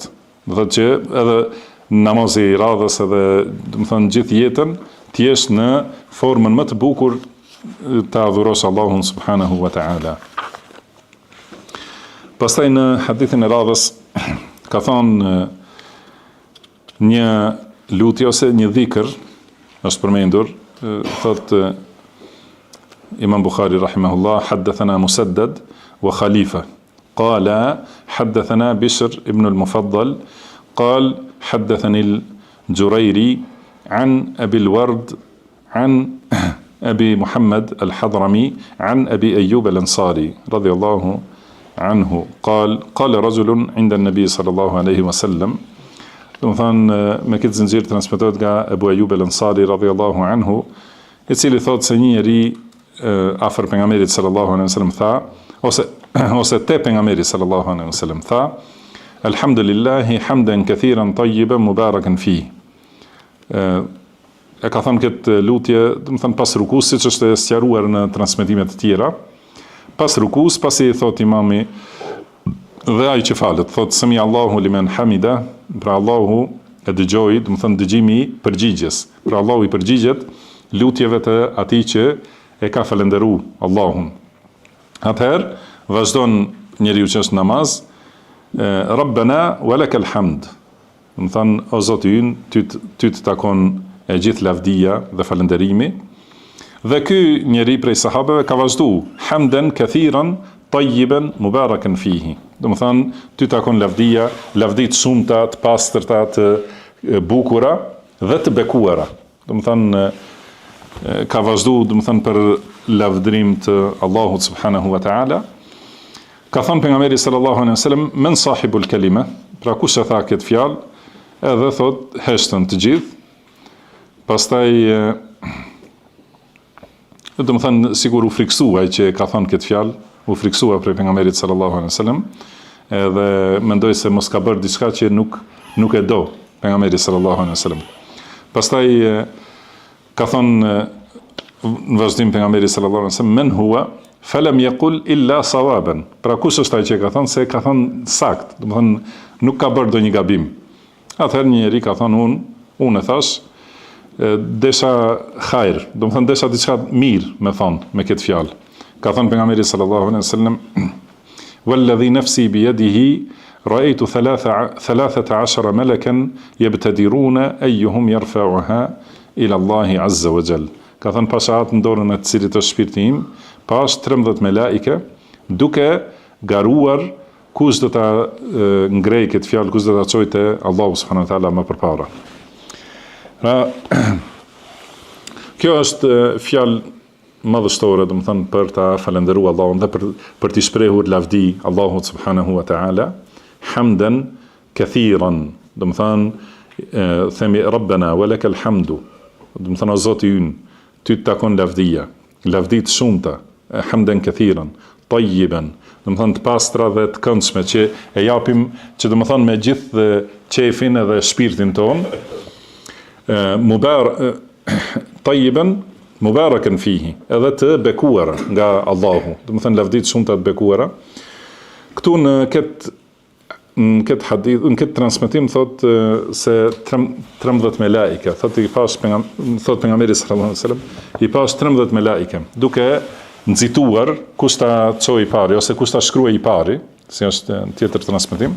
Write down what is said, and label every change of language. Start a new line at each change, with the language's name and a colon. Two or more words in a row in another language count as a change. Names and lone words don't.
Albanian: Do thotë që edhe namazi i radhës edhe, do të thonë gjithë jetën, të jesh në formën më të bukur të adhurosh Allahun
Arabic: سبحانه وتعالى.
Albanian: Pastaj në hadithin e radhës ka thonë një lutje ose një dhikr është përmendur, thotë Imam Bukhari
Arabic: رحمه الله، حدثنا مسدد وخليفة قال حدثنا بشر بن المفضل قال حدثني الجريري عن أبي الورد عن أبي محمد الحضرمي عن أبي أيوب الأنصاري رضي الله عنه قال رجل عند النبي صلى الله عليه وسلم.
Albanian: Do të thonë me këtë zinxhir transmetohet nga Abu Ayyub al-Ansari
Arabic: رضي الله عنه,
Albanian: i cili thotë se një njeri afër pejgamberit
Arabic: صلى الله عليه وسلم
Albanian: tha, ose te pejgamberi
Arabic: صلى الله عليه وسلم
Albanian: tha,
Arabic: الحمد لله حمدا كثيرا طيبا مباركا في.
Albanian: E ka thënë këtë lutje, do të thënë pas rukus, siç është e sqaruar në transmetime të tjera. Pas rukus, pasi i thot imami dhe ai që falet, thot
Arabic: سمع الله لمن حمده,
Albanian: pra Allahu e dëgjoj, do të thënë dëgjimi i përgjigjes. Pra Allahu i përgjigjet lutjeve të atij që e ka falendëruar Allahun. Atëherë vazhdon njeriu që është namaz,
Arabic: ربنا ولك الحمد.
Albanian: Do të thënë o Zoti ynë, ty të takon e gjithë lavdia dhe falënderimi. Dhe ky njeri prej sahabeve ka vazhdu
Arabic: حمدا كثيرا طيبا مباركا فيه.
Albanian: Do të thënë ty takon lavdia, lavdi të shumta, të pastërta, të bukura dhe të bekuara. Do të thënë ka vazhdu, do të thënë për lavdrim të Allahut
Arabic: سبحانه وتعالى.
Albanian: Ka thënë pejgamberi
Arabic: صلى الله عليه وسلم من صاحب الكلمة,
Albanian: pra kush e tha këtë fjalë, edhe thot heshtën të gjithë. Pastaj do të thënë sigur u friksua ai që ka thënë këtë fjalë, u friksua për pejgamberit
Arabic: صلى الله عليه وسلم,
Albanian: edhe mendoi se mos ka bërë diçka që nuk e do pejgamberi
Arabic: صلى الله عليه وسلم.
Albanian: Pastaj ka thënë në vazhdim pejgamberi
Arabic: صلى الله عليه وسلم من هو فلم يقل إلا صوابا.
Albanian: Pra kush është ai që ka thënë se ka thënë sakt, do të thënë nuk ka bërë ndonjë gabim. Atëherë një njeri ka thënë unë e thash desha hajr, do të thënë desha diçka mirë me thonë me këtë fjalë. Ka thënë pejgamberi
Arabic: صلى الله عليه وسلم والذي نفسي بيده رأيت 13 ملكا يبتدرون أيهم يرفعها إلى الله عز وجل.
Albanian: Ka thënë pasha atë në dorën e të cilit është shpirti im, pas 13 melaike duke garuar kush do ta ngrej këtë fjalë, kush do ta çojë te Allahu
Arabic: سبحانه وتعالى
Albanian: më përpara. Kjo është fjalë madhështore, do të thënë për ta falendëruar Allahun dhe për t'i shprehur lavdi Allahut
Arabic: سبحانه وتعالى, حمدا كثيرا,
Albanian: do të thënë themi
Arabic: ربنا ولك الحمد,
Albanian: do të thënë o Zoti ynë, ty të takon lavdia, lavdi të shumta,
Arabic: حمدا كثيرا، طيبا,
Albanian: do të thënë të pastra dhe të këndshme që e japim, që do të thënë me gjithë qefin edhe shpirtin ton,
Arabic: طيبا مباركا فيه,
Albanian: edhe të bekuara nga Allahu, do të thënë lavdi të shumta të bekuara. Këtu në këtë hadith, në këtë transmetim thot se 13 melaike, thot pejgamberi
Arabic: صلى الله عليه وسلم,
Albanian: i pas 13 melaike, duke nxituar kush ta çoi i pari ose kush ta shkruaj i pari, si është në tjetër transmetim.